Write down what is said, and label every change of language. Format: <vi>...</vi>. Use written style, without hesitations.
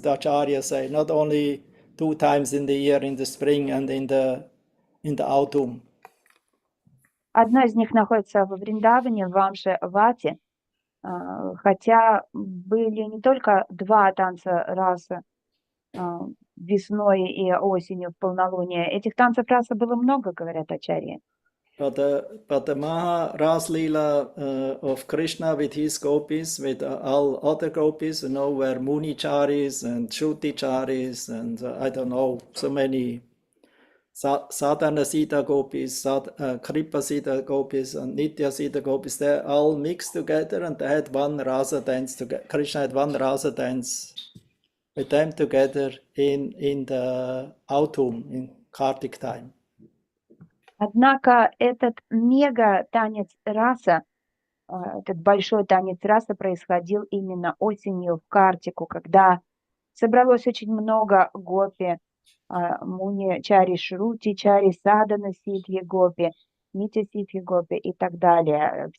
<en>The Acharya say not only 2 times in the year, in the spring and in the autumn.</en> <ru>Одно из них находится во Вриндаване, в Вамши-Вате, хотя были не только 2 танца расы весной и осенью в полнолуние. Этих танцев расы было много, говорят ачарьи.</ru> <en>But the Maha Ras Leela of Krishna with his gopis, with all other gopis, were Municharis and Shuticharis and I don't know, so many Sadhana Sita gopis, Kripa Sita gopis, and Nitya Sita gopis. They all mixed together and they had one rasa dance together. Krishna had one rasa dance with them together in the autumn, in Kartik time.</en> <ru>Однако этот мега-танец раса, этот большой танец раса происходил именно осенью в Картику, когда собралось очень много гопи, Муни Чари Шрути, Чари Садана Ситхи гопи, Нитя Ситхи гопи и так далее.</ru>